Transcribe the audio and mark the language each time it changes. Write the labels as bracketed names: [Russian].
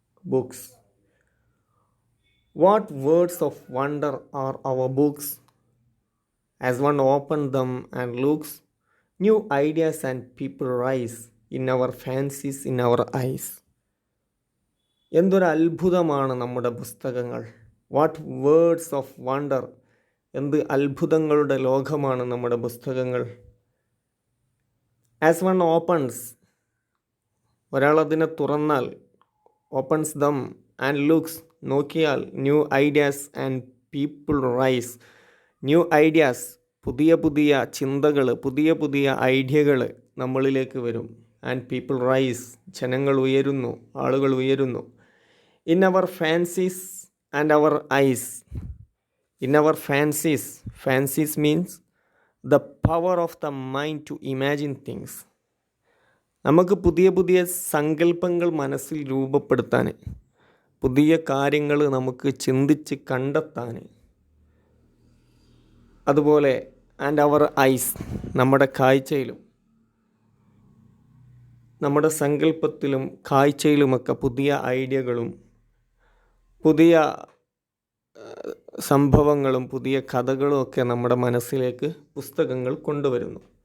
[English] Books. What words of wonder are our books? As one opens them and looks, new ideas and people rise in our fancies, in our eyes. [Malayalam] എന്തൊരു അത്ഭുതമാണ് നമ്മുടെ പുസ്തകങ്ങൾ. [English] What words of wonder. [Malayalam] എന്ത് അത്ഭുതങ്ങളുടെ ലോകമാണ് നമ്മുടെ പുസ്തകങ്ങൾ. [English] as one opens, [Malayalam] ഒരാൾ അതിനെ തുറന്നാൽ, [English] opens them and looks, [Malayalam] നോക്കിയാൽ, [English] New ideas and people rise. New ideas, [Malayalam] പുതിയ പുതിയ ചിന്തകൾ, പുതിയ പുതിയ ഐഡിയകൾ നമ്മളിലേക്ക് വരും. [English] and people rise, [Malayalam] ജനങ്ങൾ ഉയരുന്നു, ആളുകൾ ഉയരുന്നു. [English] In our fancies and our eyes. In our fancies. Fancies means the power of the mind to imagine things. [Malayalam] നമുക്ക് പുതിയ പുതിയ സങ്കല്പങ്ങൾ മനസ്സിൽ രൂപപ്പെടുത്താൻ, പുതിയ കാര്യങ്ങൾ നമുക്ക് ചിന്തിച്ച് കണ്ടെത്താൻ. അതുപോലെ [English] and our eyes, [Malayalam] നമ്മുടെ കാഴ്ചയിലും നമ്മുടെ സങ്കല്പത്തിലും കാഴ്ചയിലുമൊക്കെ പുതിയ ഐഡിയകളും പുതിയ സംഭവങ്ങളും പുതിയ കഥകളും ഒക്കെ നമ്മുടെ മനസ്സിലേക്ക് പുസ്തകങ്ങൾ കൊണ്ടുവരുന്നു.